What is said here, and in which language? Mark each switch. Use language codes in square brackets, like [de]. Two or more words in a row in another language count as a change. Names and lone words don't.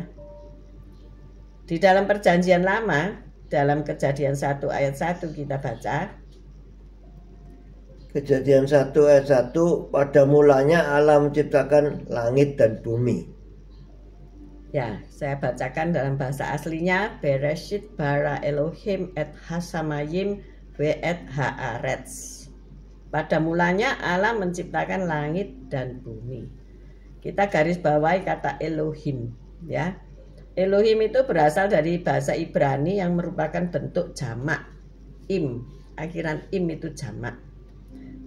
[id] Di dalam Perjanjian Lama, dalam Kejadian 1 ayat 1 kita baca. Kejadian 1 ayat 1, pada mulanya Allah menciptakan langit dan bumi. Ya, saya bacakan dalam bahasa aslinya. [he] בראשית ברא אלהים את השמים ואת הארץ. [id] Pada mulanya Allah menciptakan langit dan bumi. Kita garis bawahi kata Elohim ya. Elohim itu berasal dari bahasa Ibrani yang merupakan bentuk jamak. Im, akhiran im itu jamak.